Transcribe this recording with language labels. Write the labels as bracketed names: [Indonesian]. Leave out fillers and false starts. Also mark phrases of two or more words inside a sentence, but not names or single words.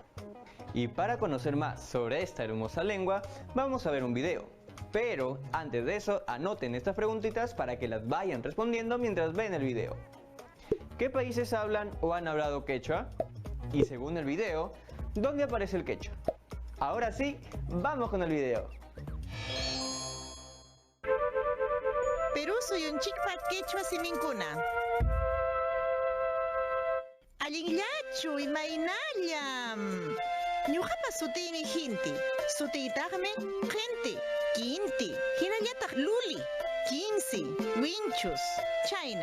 [Spanish] Y para conocer más sobre esta hermosa lengua, vamos a ver un video. Pero antes de eso, anoten estas preguntitas para que las vayan respondiendo mientras ven el video. ¿Qué países hablan o han hablado quechua? Y según el video, ¿dónde aparece el quechua? Ahora sí, vamos con el video. [Quechua] Perú suyunchikpa quechua siminkuna. Allinllachu imaynallam. Ñuqapa sutiymi Hinti. Sutiytaqmi Qinti, Kinti, hinallataq Luli, Kinsi, Winchus, chayna.